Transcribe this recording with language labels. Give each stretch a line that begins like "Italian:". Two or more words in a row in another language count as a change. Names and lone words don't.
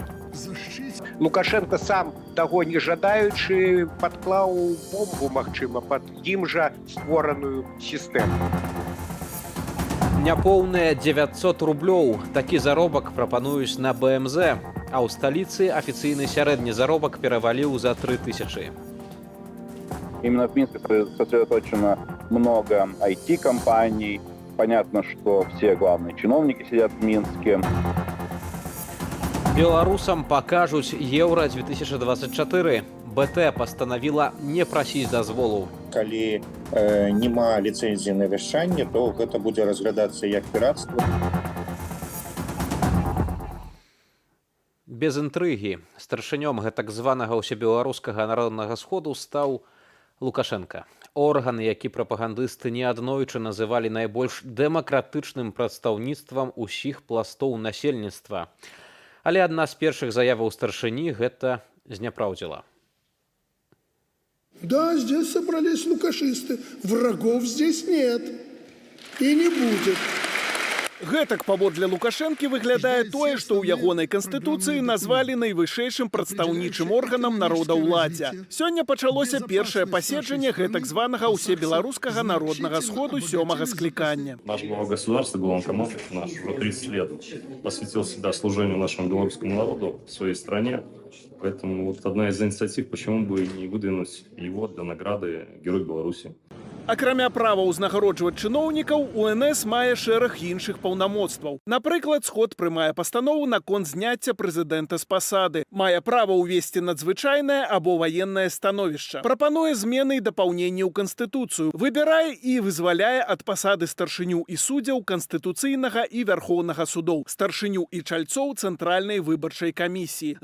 Belarusian: Лукашенко сам таго не жадаючы падклаў бомбу, магчыма, пад ім жа створаную сістэму. Няпоўныя 900 рублёў. Такі заробак прапануюць на БМЗ, а ў сталіцы афіцыйны сярэдні заробак пераваліў за 3000.
Russian: Именно в Минске сосредоточено много IT-компаний. Понятно, что все главные чиновники сидят в Минске.
Belarusian: Беларусам пакажуць Еўра-2024. БТ пастанавіла не прасіць дазволу. Калі няма ліцэнзіі на вяшчанне, то гэта будзе разглядацца як піратства. Без інтрыгі. Старшынём гэтак званага ўсебеларускага народнага сходу стаў Лукашенко. Орган, які прапагандысты неаднойчы называлі найбольш дэмакратычным прадстаўніцтвам усіх пластоў насельніцтва. Але адна з першых заяваў старшыні гэта зняпраўдзіла.
Russian: Да, здесь собрались лукашисты. Врагов здесь нет. И не будет.
Belarusian: Гэтак паводле Лукашэнкі выглядае тое, што ў ягонай канстытуцыі назвалі найвышэйшым прадстаўнічым органам народаўладдзя. Сёння пачалося першае паседжанне гэтак званага ўсебеларускага народнага сходу 7-го склікання.
Russian: Наш глава государства, главнокомандующий наш уже 30 лет посвятил себя служению нашему белорусскому народу в своей стране. Поэтому вот одна из инициатив, почему бы не выдвинуть его для награды Герой Беларуси.
Belarusian: Акрамя права ўзнагароджваць чыноўнікаў, УНС мае шэраг іншых паўнамоцтваў. Напрыклад, сход прымае пастанову наконт зняцця прэзідэнта з пасады. Мае права ўвесці надзвычайнае або ваеннае становішча. Прапануе змены і дапаўненні ў Канстытуцыю. Выбірае і вызваляе ад пасады старшыню і суддзяў Канстытуцыйнага і Вярхоўнага судоў, старшыню і чальцоў Цэнтральнай выбарчай камісіі.